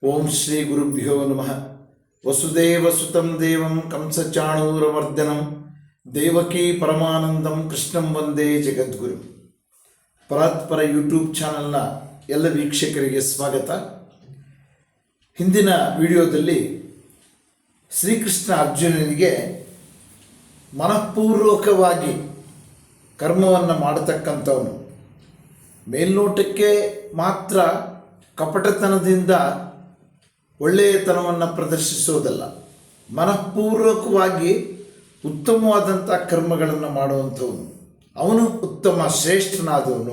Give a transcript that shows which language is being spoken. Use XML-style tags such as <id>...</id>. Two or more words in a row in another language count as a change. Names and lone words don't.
<sa>ಶ್ರೀ ಗುರುಭ್ಯೋ ನಮಃ. ವಸುದೇವಸುತಂ ದೇವಂ ಕಂಸಚಾಣೂರಮರ್ದನಂ ದೇವಕೀ ಪರಮಾನಂದಂ ಕೃಷ್ಣಂ ವಂದೇ ಜಗದ್ಗುರು.</sa> <kn>ಪರಾತ್ಪರ ಯೂಟ್ಯೂಬ್ ಚಾನಲ್ನ ಎಲ್ಲ ವೀಕ್ಷಕರಿಗೆ ಸ್ವಾಗತ. ಹಿಂದಿನ ವಿಡಿಯೋದಲ್ಲಿ ಶ್ರೀಕೃಷ್ಣ ಅರ್ಜುನನಿಗೆ ಮನಃಪೂರ್ವಕವಾಗಿ ಕರ್ಮವನ್ನು ಮಾಡತಕ್ಕಂಥವನು, ಮೇಲ್ನೋಟಕ್ಕೆ ಮಾತ್ರ ಕಪಟತನದಿಂದ ಒಳ್ಳೆಯತನವನ್ನು ಪ್ರದರ್ಶಿಸೋದಲ್ಲ, ಮನಃಪೂರ್ವಕವಾಗಿ ಉತ್ತಮವಾದಂಥ ಕರ್ಮಗಳನ್ನು ಮಾಡುವಂಥವನು, ಅವನು ಉತ್ತಮ ಶ್ರೇಷ್ಠನಾದವನು.</kn>